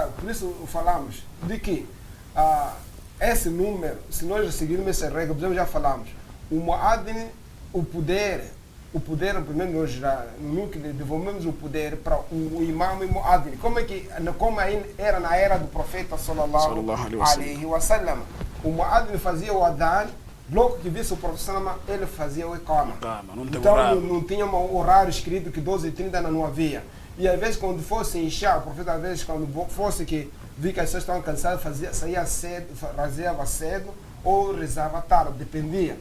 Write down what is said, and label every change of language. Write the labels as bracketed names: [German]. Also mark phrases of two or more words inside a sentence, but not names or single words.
[Portuguese] Por isso falamos de que esse número, se nós seguirmos essa regra, por exemplo, já falamos, o Muadhin, o poder, primeiro nós já devolvemos o poder para o imam e o Muadhin. Como era na era do profeta [Arabic] صلى الله عليه وسلم. [Portuguese] O Muadhin fazia o Adhan, logo que visse o profeta, ele fazia o Iqama. Então não tinha um horário escrito que 12h30 não havia. E às vezes quando fosse Isha, o profeta às vezes quando fosse que vi que as pessoas estavam cansadas, saía cedo, fazia cedo ou rezava tarde, dependia.